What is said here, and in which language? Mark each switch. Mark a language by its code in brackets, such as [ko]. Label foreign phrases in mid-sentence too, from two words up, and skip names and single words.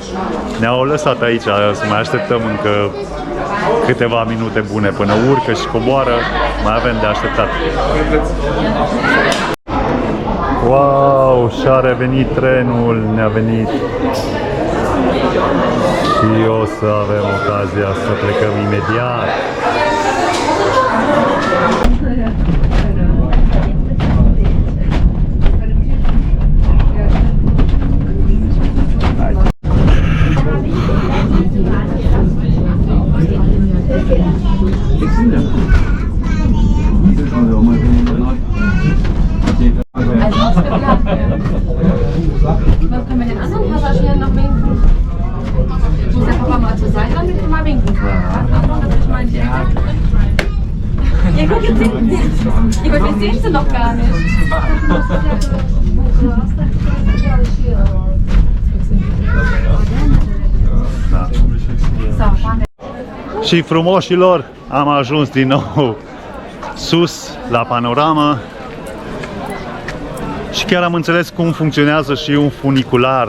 [ro] Ne-au lăsat aici să mai așteptăm încă câteva minute bune până urcă și coboară. Mai avem de așteptat. Wow, și-a revenit trenul, ne-a venit. Și o să avem ocazia să plecăm imediat. [de] Können wir den anderen Passagieren noch winken? Muss der Papa mal zur Seite, damit wir mal winken können. Achtung, dass ich mal in die Ecke. Ja, guck, jetzt sehen sie. Ja, wir sehen sie noch gar nicht. [ro] Și frumoșilor, am ajuns din nou sus la panoramă. Și chiar am înțeles cum funcționează și un funicular.